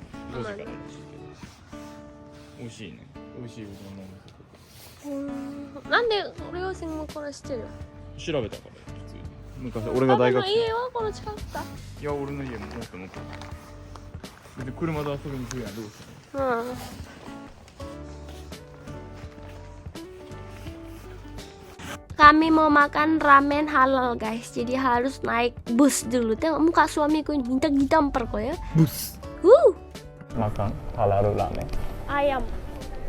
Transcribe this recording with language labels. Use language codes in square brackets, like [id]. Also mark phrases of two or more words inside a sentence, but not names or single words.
[ja] 美味しいね。美味しいうどんのお店。なんで両親もこれ知ってる？調べたから普通に。昔俺が大学生。家はこの近くか？いや俺の家ももっと残る。で車で遊びに来るやん、どうしたの？ [id] Kami mau makan ramen halal guys, jadi harus naik bus dulu. Tengok muka suamiku ini, minta ditampar kok ya. Bus. Makan halal ramen.